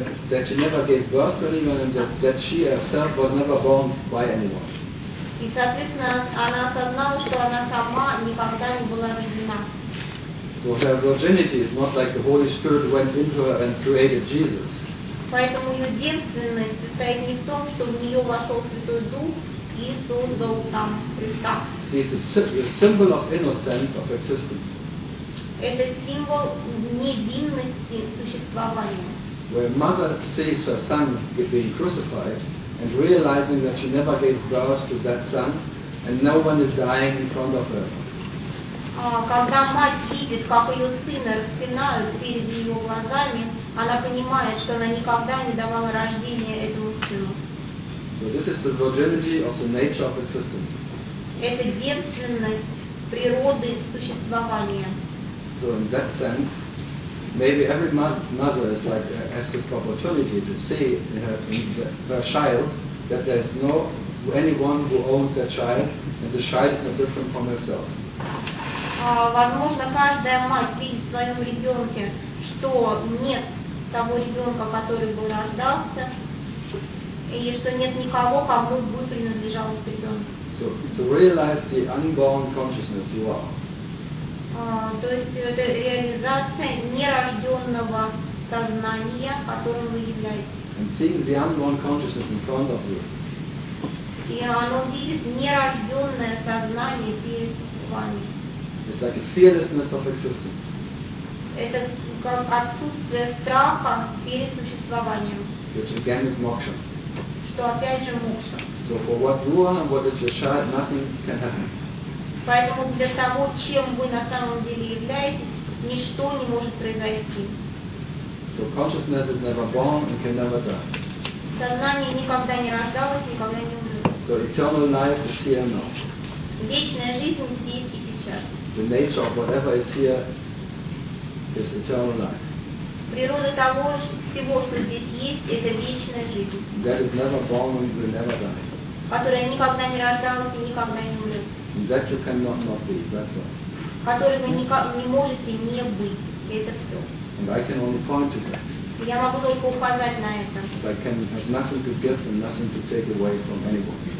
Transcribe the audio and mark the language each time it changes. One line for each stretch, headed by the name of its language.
English: That she never gave birth to anyone, and that she herself was never born by anyone.
Russian: И, соответственно, она осознала, что она сама никогда не была рождена.
English: So her virginity is not like the Holy Spirit went into her and created Jesus.
Russian: Поэтому ее девственность состоит не в том, что в нее вошел Святой Дух и создал там Христа.
English: It's a symbol of innocence of existence.
Russian: Это символ невинности существования.
English: Where mother sees her son being crucified and realizing that she never gave birth to that son and no one is dying in front of her.
Russian: Когда мать видит, как ее сына распинают перед ее глазами, она понимает, что она никогда не давала рождения этому сыну.
English: So this is the virginity of the nature of existence.
Russian: Это девственность природы существования.
English: So in that sense, maybe every mother is like has this opportunity to see in her child that there is no anyone who owns that child, and the child is not different from herself.
Russian: Возможно, каждая мать видит в своем ребенке, что нет того ребенка, который бы рождался, и что нет никого, кому бы принадлежал этот ребенок.
English: So, to realize the unborn consciousness you are.
Russian: То есть это реализация нерожденного сознания, которым вы являетесь.
English: And seeing the unborn consciousness in front of you.
Russian: И оно видит нерожденное сознание перед вами.
English: It's like a fearlessness of existence.
Russian: Это как отсутствие страха перед существованием.
English: Which again is moksha.
Russian: Что опять же мокша.
English: So for what you are and what is your child, nothing can happen.
Russian: Поэтому для того, чем вы на самом деле являетесь, ничто не может произойти.
English: So consciousness is never born and can never die.
Russian: Сознание никогда не рождалось, никогда не умрет.
English: So eternal life is here now.
Russian: Вечная жизнь здесь и сейчас.
English: The nature of whatever is here is eternal life.
Russian: Природа того всего, что здесь есть, это вечная жизнь.
English: That is never born and will never die.
Russian: Которая никогда не рождалась и никогда не умрет.
English: That you cannot not be. That's all.
Russian: Которой вы не можете не быть. Это все.
English: And I can only point to that.
Russian: Я могу только указать на это.
English: I can have nothing to give and nothing to take away from anyone.